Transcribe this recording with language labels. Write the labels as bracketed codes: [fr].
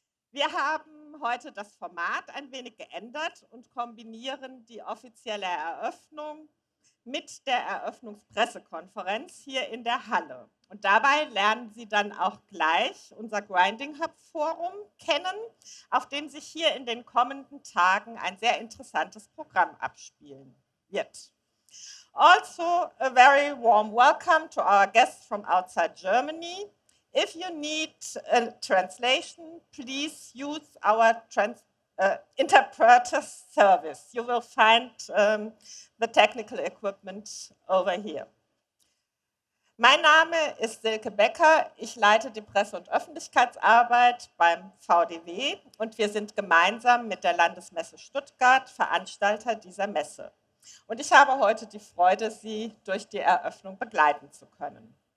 [de] Wir haben heute das Format ein wenig geändert und kombinieren die offizielle Eröffnung mit der Eröffnungspressekonferenz hier in der Halle. Und dabei lernen Sie dann auch gleich unser Grinding Hub Forum kennen, auf dem sich hier in den kommenden Tagen ein sehr interessantes Programm abspielen wird. [en] Also, a very warm welcome to our guests from outside Germany. If you need a translation, please use our interpreter service. You will find the technical equipment over here. [de] Mein Name ist Silke Becker, ich leite die Presse- und Öffentlichkeitsarbeit beim VDW und wir sind gemeinsam mit der Landesmesse Stuttgart Veranstalter dieser Messe. Und ich habe heute die Freude, Sie durch die Eröffnung begleiten zu können.